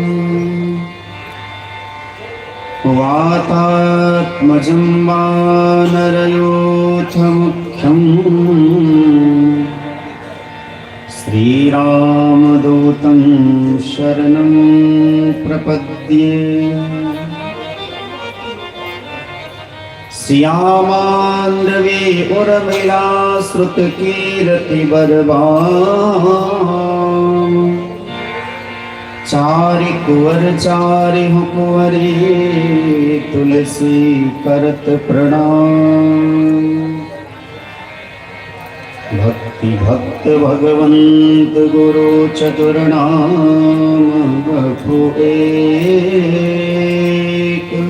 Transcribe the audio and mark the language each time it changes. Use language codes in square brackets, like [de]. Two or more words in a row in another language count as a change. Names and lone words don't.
[sa] वातात्मजं वानरयूथमुख्यम् श्रीरामदूतं शरणं प्रपद्ये। [awa] श्यामान्धवे उर्मिला श्रुतकीर्तिबरवाम् चारि कुंवर चारि कुंवरी तुलसी करत प्रणाम। [bra] भक्ति भक्त भगवंत गुरु चतुर्नाम बपु एक।